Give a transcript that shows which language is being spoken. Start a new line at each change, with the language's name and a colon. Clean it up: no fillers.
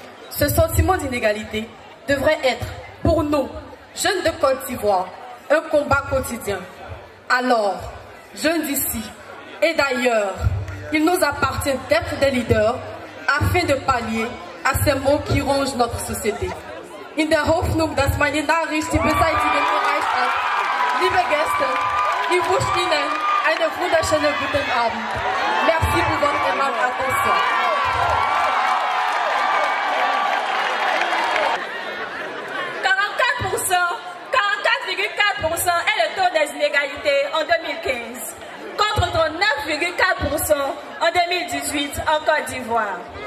French: Ce sentiment d'inégalité devrait être, pour nous, jeunes de Côte d'Ivoire, un combat quotidien. Alors, jeunes d'ici et d'ailleurs, il nous appartient d'être des leaders afin de pallier à ces maux qui rongent notre société.
German: In der Hoffnung, dass meine Nachricht die Beseitigung erreicht hat, liebe Gäste, ich wünsche Ihnen einen wunderschönen guten Abend.
French: Merci pour votre aimable attention. est le taux des inégalités en 2015, contre 39,4% en 2018 en Côte d'Ivoire.